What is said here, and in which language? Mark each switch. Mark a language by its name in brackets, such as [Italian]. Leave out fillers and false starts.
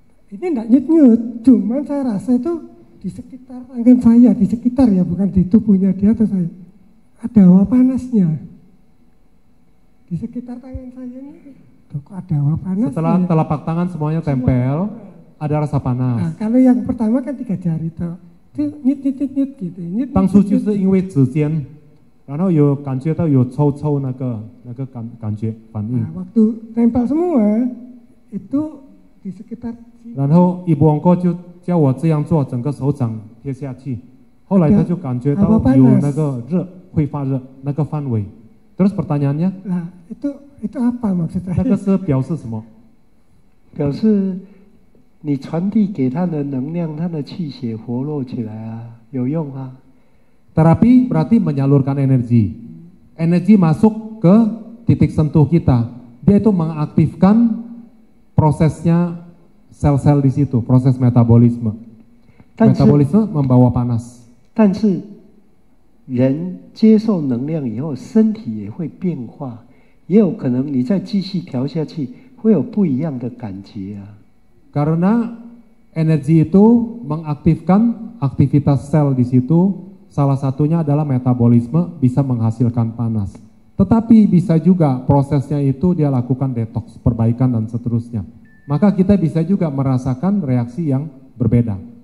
[Indonesian] Ini enggak nyut-nyut, cuman saya rasa itu di sekitar tangan saya, di sekitar ya, bukan di tubuhnya dia atau saya. Ada hawa panasnya. Di sekitar tangan saya ini, kok ada hawa panas. Setelah telapak tangan semuanya tempel, ada rasa panas. Nah, kalau yang pertama kan 3 jari tuh, itu nyut gitu. [Chinese] 当初就是因为指尖，然后有感觉到有抽那个感觉反应。 [Indonesian] Nah, waktu tempel semua itu di sekitar. [Chinese] 然后ibu ongko就叫我这样做，整个手掌贴下去。后来他就感觉到有那个热，会发热那个范围。 [Indonesian] Terus pertanyaannya? Nah, itu apa maksudnya? [Chinese] 那个是表示什么？表示你传递给他的能量，他的气血活络起来啊，有用啊。 [Indonesian] Terapi berarti menyalurkan energi. Energi masuk ke titik sentuh kita. Dia itu mengaktifkan prosesnya sel-sel di situ, proses metabolisme. Metabolisme membawa panas. [Chinese] 但是人接受能量以后，身体也会变化，也有可能你再继续调下去，会有不一样的感觉啊。 [Indonesian] Karena energi itu mengaktifkan aktivitas sel di situ, salah satunya adalah metabolisme, bisa menghasilkan panas. Tetapi bisa juga prosesnya itu dia lakukan detox, perbaikan dan seterusnya. Maka kita bisa juga merasakan reaksi yang berbeda.